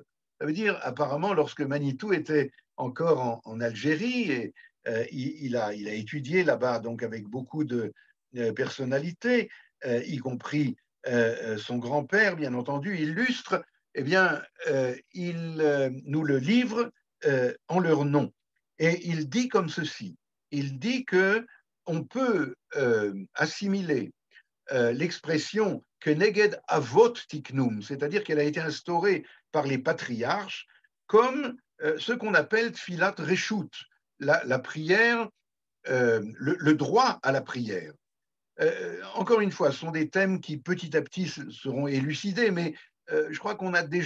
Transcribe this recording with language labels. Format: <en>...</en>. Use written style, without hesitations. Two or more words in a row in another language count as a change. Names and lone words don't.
<fr>Ça veut dire, apparemment, lorsque Manitou était encore en Algérie, et il a étudié là-bas, donc avec beaucoup de personnalités, y compris son grand-père, bien entendu, illustre, eh bien, il nous le livre en leur nom. Et il dit comme ceci, il dit que on peut assimiler l'expression que</fr> <he>נגד אבות תקנום,</he> <fr>c'est-à-dire qu'elle a été instaurée par les patriarches, comme ce qu'on appelle</fr> <he>תפילת רשות,</he> <fr>la prière, le droit à la prière. Encore une fois, ce sont des thèmes qui petit à petit seront élucidés, mais je crois qu'on a déjà</fr>